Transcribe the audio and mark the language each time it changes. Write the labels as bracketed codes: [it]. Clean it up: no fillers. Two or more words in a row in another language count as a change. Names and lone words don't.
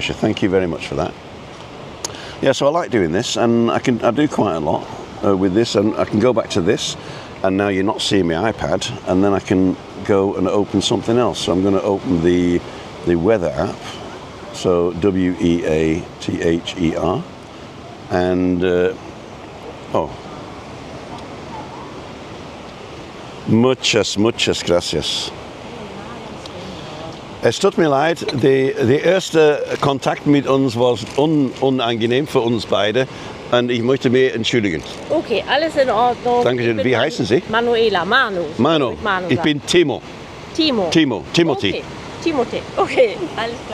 [en] Thank you very much for that. Yeah, so I like doing this, and I do quite a lot with this, and I can go back to this, and now you're not seeing my iPad, and then I can go and open something else. So I'm going to open the weather app, so WEATHER, and [es] muchas gracias. [de] Es tut mir leid, der erste Kontakt mit uns war unangenehm für uns beide und ich möchte mich entschuldigen. Okay, alles in Ordnung. Dankeschön. Wie heißen Sie? Manuela, Manu. Ich bin Timo. Timothy. Okay. Timothy. Okay, alles klar.